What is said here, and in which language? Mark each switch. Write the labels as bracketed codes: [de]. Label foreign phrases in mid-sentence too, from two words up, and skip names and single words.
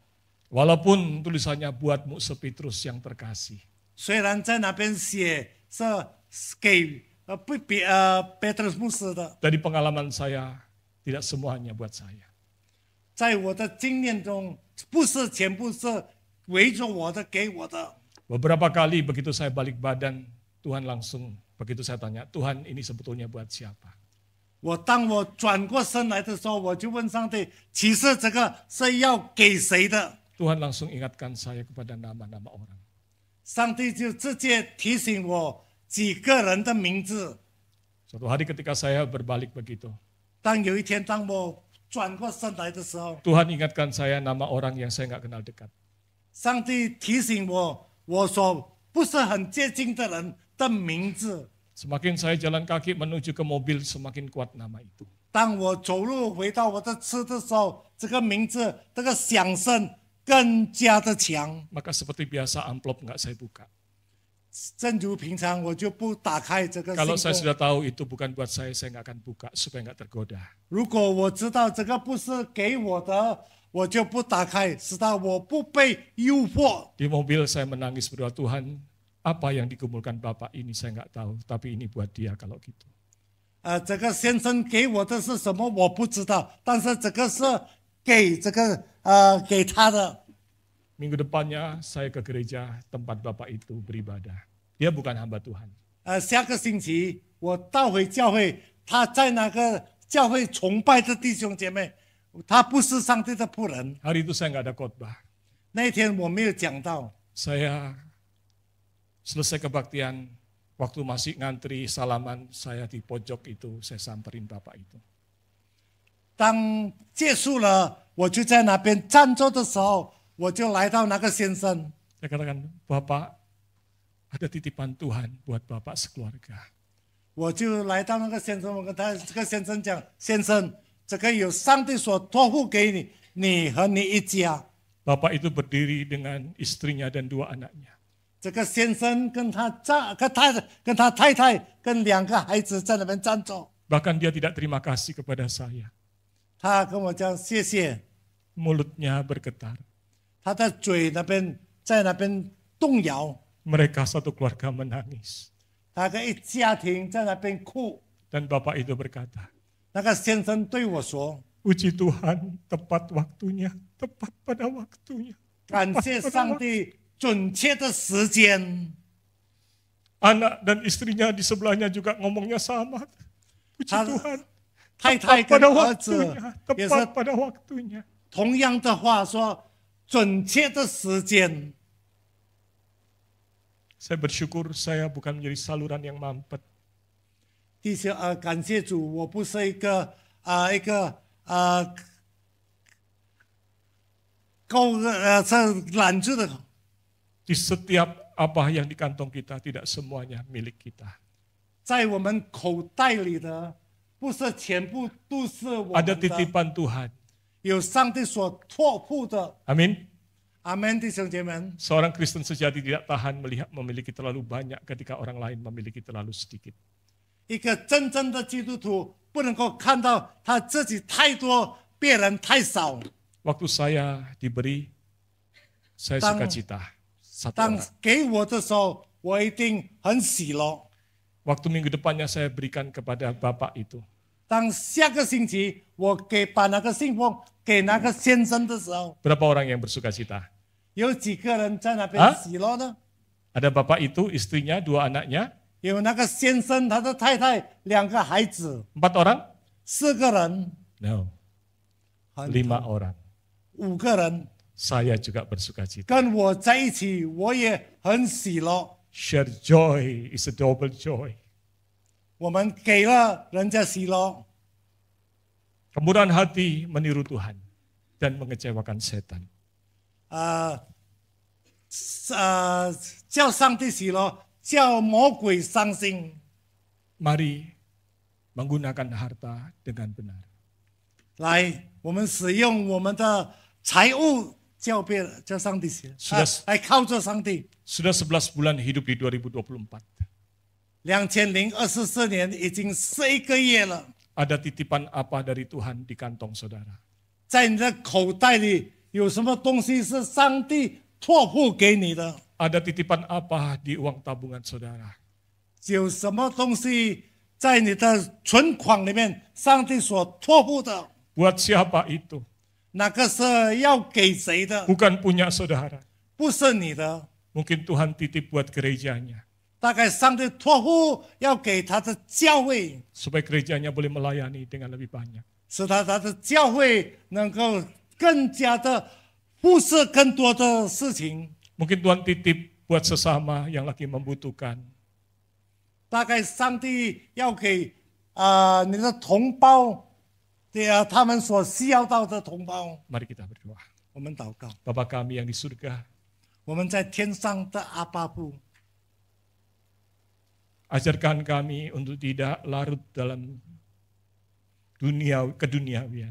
[id] Walaupun tulisannya buat Mukse Petrus yang terkasih. [zh] 虽然在那边写是给Petrus 牧师的， [id] Dari pengalaman saya, tidak semuanya buat saya. [zh] 在我的经验中，不是全部是围着我的给我的。 [id] Beberapa kali begitu saya balik badan, Tuhan langsung, begitu saya tanya, Tuhan ini sebetulnya buat siapa? [zh] 当我转过身来的时候，我就问上帝，其实这个是要给谁的？ [id] Tuhan langsung ingatkan saya kepada nama-nama orang. [zh] 上帝就直接提醒我几个人的名字。 [id] Suatu hari ketika saya berbalik begitu, [zh] 当有一天，当我转过身来的时候， [id] Tuhan ingatkan saya nama orang yang saya nggak kenal dekat. [zh] 上帝提醒我，我所不是很接近的人的名字。 [id] Semakin saya jalan kaki menuju ke mobil, semakin kuat nama itu. [zh] 当我走路回到我的车的时候，这个名字，这个响声更加的强。 [id] Maka seperti biasa amplop nggak saya buka. [zh] 正如平常，我就不打开这个 [id] Kalau [zh] 信 [id] saya [zh] 封。 [id] sudah tahu itu bukan buat saya nggak akan buka supaya nggak tergoda. [zh] 如果我知道这个不是给我的，我就不打开，使到我不被诱惑。 [id] Di mobil saya menangis berdoa, Tuhan, apa yang dikumpulkan Bapak ini saya nggak tahu, tapi ini buat dia kalau gitu. [zh] 这个先生给我的是什么我不知道，但是这个是给给他的。 [id] Minggu depannya saya ke gereja tempat Bapak itu beribadah. Dia bukan hamba Tuhan. [zh] 下个星期我到回教会，他在那个教会崇拜的弟兄姐妹，他不是上帝的仆人。 [id] Hari itu saya nggak ada khotbah. [zh] 那一天我没有讲到， [id] Saya selesai kebaktian, waktu masih ngantri salaman, saya di pojok itu, saya samperin Bapak itu. [zh] 当结束了，我就在那边站着的时候，我就来到那个先生， [id] Saya katakan, Bapak, ada titipan Tuhan buat Bapak sekeluarga. [zh] 我就来到那个先生，我跟这个先生讲，先生，这个有上帝所托付给你，你和你一家。 [id] Bapak itu berdiri dengan istrinya dan 2 anaknya. [zh] 这个先生跟他太太跟2个孩子在那边站着， [id] Bahkan dia tidak terima kasih kepada saya. [zh] 他跟我讲谢谢， [id] Mulutnya bergetar. [zh] 他的嘴那边在那边动摇， [id] Mereka satu keluarga menangis. [zh] 他跟一家庭在那边哭。 [id] Dan Bapak itu berkata, [zh] 那个先生对我说 [id] puji Tuhan, tepat waktunya, tepat pada waktunya. [zh] 感谢上帝准确的时间。 [id] Anak dan istrinya di sebelahnya juga ngomongnya sama. Puji Hal- Tuhan, [zh] 太太 [id] tepat [zh] 跟 [id] pada [zh] 儿子 [id] waktunya, [zh] 也 [id] tepat [zh] 是 [id] pada waktunya. [zh] 同样的话说，准确的时间。 [id] Saya bersyukur saya bukan menjadi saluran yang mampet. [zh] 弟兄感谢主，我不是一个揽住的。 [id] Di setiap apa yang di kantong kita, tidak semuanya milik kita. [zh] 在我们口袋里的，不是全部都是我 [id] Ada [zh] 们的， [id] titipan Tuhan. [zh] 有上帝所托付的。 [id] Amin. [zh] 阿门，弟兄姐妹们。 [id] Seorang Kristen sejati tidak tahan melihat memiliki terlalu banyak ketika orang lain memiliki terlalu sedikit. [zh] 一个真正的基督徒不能够看到他自己太多，别人太少。 [id] Waktu saya diberi, saya Tang- sukacita. Satu [zh] 当 [id] orang. [zh] 给我的时候，我一定很喜乐。 [id] Waktu minggu depannya saya berikan kepada Bapak itu. [zh] 当下个星期我把那个信封给那个先生的时候， [id] Berapa orang yang bersukacita? [zh] 有几个人在那边啊喜乐呢？ [id] Ada Bapak itu, istrinya, 2 anaknya, [zh] 有那个先生，他的太太，2个孩子， [id] 4 orang? 4个人， No, [zh] 很 [id] 5 orang. [zh] 5个人 [id] Saya juga bersukacita. [zh] 跟我在一起，我也很喜乐。 [en] Share joy is a double joy. [zh] 我们给了人家喜乐， [id] Kemurahan hati meniru Tuhan dan mengecewakan setan. [zh] 叫上帝喜乐，叫魔鬼伤心。 [id] Mari menggunakan harta dengan benar. [zh] 来，我们使用我们的财物叫上帝喜乐， [id] Sudah- [zh] 来靠着上帝。 [id] Sudah 11 bulan hidup di 2024. [zh] 2024 年已经11个月了， [id] Ada titipan apa dari Tuhan di kantong saudara? [zh] 在你的口袋里有什么东西是上帝托付给你的？ [id] Ada titipan apa di uang tabungan saudara? [zh] 有什么东西在你的存款里面，上帝所托付的？ [id] Buat siapa itu? [zh] 那个是要给谁的？ [id] Bukan punya saudara. [zh] 不是你的， [id] Mungkin Tuhan titip buat gerejanya. [zh] 大概上帝托付要给他的教会， [id] Supaya gerejanya boleh melayani dengan lebih banyak. [zh] 使他的教会能够更加的付设更多的事情。 [id] Mungkin Tuhan titip buat sesama yang lagi membutuhkan. [zh] 大概上帝要给你的同胞，他们所需要到的同胞， [id] Mari kita berdoa. [zh] 我们祷告。 [id] Bapa kami yang di surga, [zh] 我们在天上的阿爸父， [id] ajarkan kami untuk tidak larut dalam keduniawian.